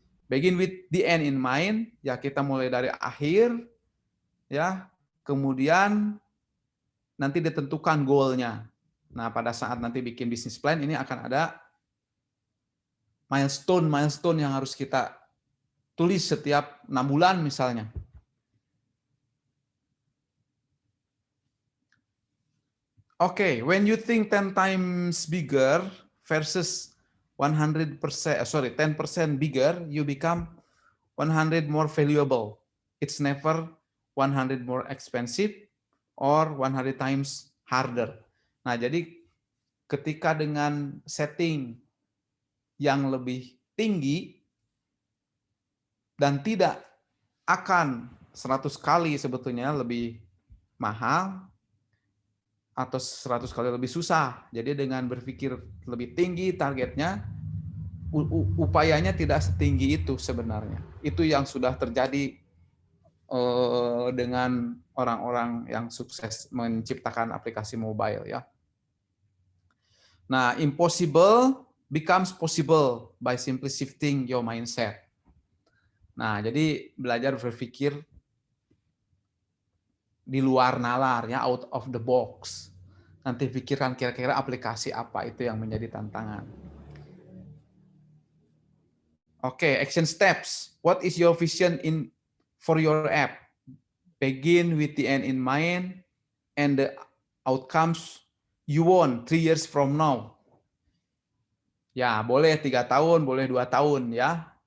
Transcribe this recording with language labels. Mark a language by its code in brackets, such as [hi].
[en] Begin with the end in mind, [id] ya kita mulai dari akhir, ya, kemudian nanti ditentukan goalnya. Nah, pada saat nanti bikin bisnis plan ini akan ada milestone yang harus kita tulis setiap 6 bulan misalnya. [en] Oke, when you think 10 times bigger versus 10% bigger, you become 100 more valuable. It's never 100 more expensive or 100 times harder. [id] Nah, jadi ketika dengan setting yang lebih tinggi dan tidak akan 100 kali sebetulnya lebih mahal atau 100 kali lebih susah. Jadi dengan berpikir lebih tinggi targetnya, upayanya tidak setinggi itu sebenarnya. Itu yang sudah terjadi dengan orang-orang yang sukses menciptakan aplikasi mobile ya. [en] Nah, impossible becomes possible by simply shifting your mindset. [id] Nah, jadi belajar berpikir di luar nalar ya, [en] out of the box. [id] Nanti pikirkan kira-kira aplikasi apa itu yang menjadi tantangan. [en] Oke, action steps. What is your vision for your app? Begin with the end in mind and the outcomes you want 3 years from now. [id] Ya, boleh 3 tahun, boleh 2 tahun ya.